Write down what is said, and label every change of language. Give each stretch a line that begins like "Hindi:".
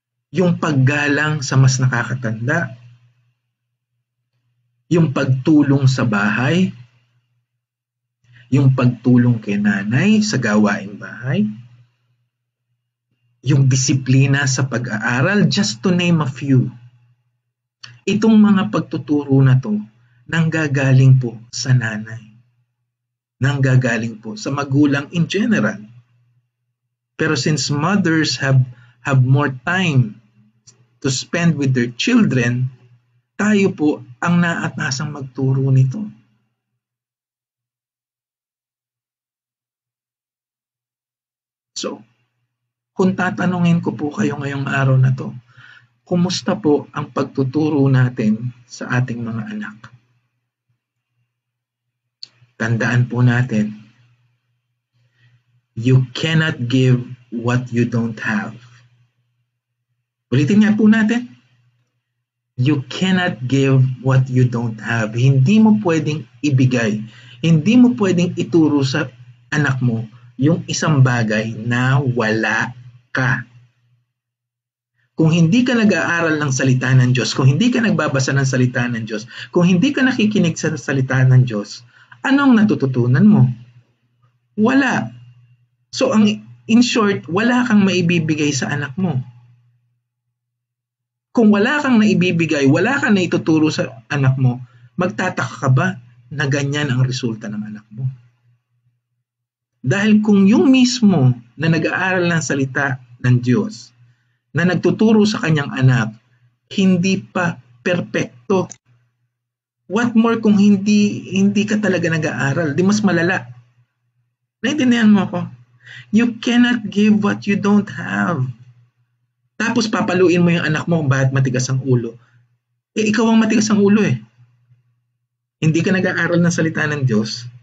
Filipino: Yung paggalang sa mas nakakatanda, yung pagtulong sa bahay, yung pagtulong kay nanay sa gawaing bahay, yung disiplina sa pag-aaral,
English: just to name a few.
Filipino: Itong mga pagtuturo na to, nanggagaling po sa nanay. Nanggagaling po sa magulang
English: in general. Pero since mothers have more time to spend with their children,
Filipino: tayo po ang naatasang magturo nito. So, kung tatanungin ko po kayo ngayong araw na to, kumusta po ang pagtuturo natin sa ating mga anak? Tandaan po natin,
English: you cannot give what you don't have.
Filipino: Ulitin nga po natin.
English: You cannot give what you don't have.
Filipino: Hindi mo pwedeng ibigay. Hindi mo pwedeng ituro sa anak mo yung isang bagay na wala ka. Kung hindi ka nag-aaral ng salita ng Diyos, kung hindi ka nagbabasa ng salita ng Diyos, kung hindi ka nakikinig sa salita ng Diyos, anong natututunan mo? Wala. So,
English: in short,
Filipino: wala kang maibibigay sa anak mo. Kung wala kang naibibigay, wala kang naituturo sa anak mo, magtataka ka ba na ganyan ang resulta ng anak mo? Dahil kung yung mismo na nag-aaral ng salita ng Diyos, na nagtuturo sa kanyang anak, hindi pa perpekto,
English: what more
Filipino: kung hindi ka talaga nag-aaral, di mas malala. Naintindihan mo ako?
English: You cannot give what you don't have.
Filipino: Tapos papaluin mo yung anak mo kung bakit matigas ang ulo. Ikaw ang matigas ang ulo eh. Hindi ka nag-aaral ng salita ng Diyos.